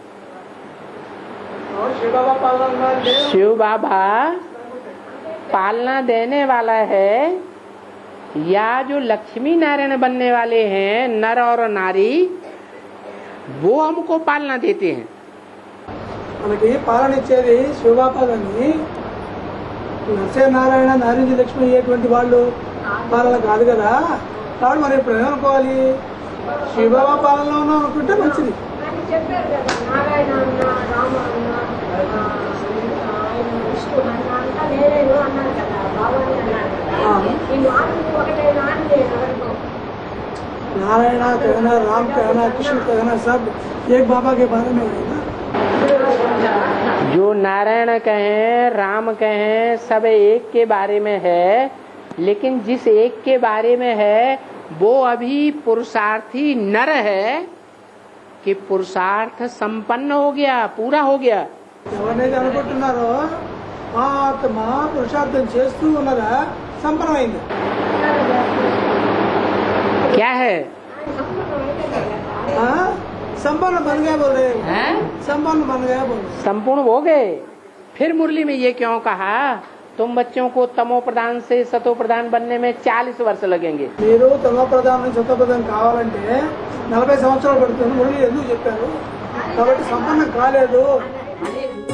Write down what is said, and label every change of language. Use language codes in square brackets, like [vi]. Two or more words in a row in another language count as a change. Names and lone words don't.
[hi] शिव बाबा पालना देने वाला है, या जो लक्ष्मी नारायण बनने वाले हैं नर और नारी, वो हमको पालना देते हैं। [te] మనకి పాలన ఇచ్చేది శివబాబాని, నరసే నారాయణ నారింజ లక్ష్మి అయ్యేటువంటి వాళ్ళు పాలన కాదు కదా. కాబట్టి మరి ఇప్పుడు ఏమనుకోవాలి? శివబాబా పాలనలో ఉన్నాం అనుకుంటే మంచిది. [hi] नारायण कहना, राम कहना, कृष्ण कहना, सब एक बाबा के बारे में है ना। जो नारायण कहें, राम कहें, सब एक के बारे में है, लेकिन जिस एक के बारे में है वो अभी पुरुषार्थी नर है कि पुरुषार्थ संपन्न हो गया, पूरा हो गया। [te] ఎవరైతే అనుకుంటున్నారో ఆ ఆత్మ పురుషార్థం చేస్తూ ఉన్నదా సంపన్నమైంది। [hi] क्या है? संपन्न बन गया बोल रहे हैं, संपन्न बन गया बोल रहे। संपूर्ण हो गए। फिर मुरली में ये क्यों कहा तुम बच्चों को तमो प्रधान से सतो प्रधान बनने में 40 वर्ष लगेंगे। [te] మీరు తమో ప్రధానం నుంచి సతో ప్రధానం కావాలంటే 40 సంవత్సరాలు పడుతుంది మురళి ఎందుకు చెప్పారు? కాబట్టి సంపన్నం కాలేదు।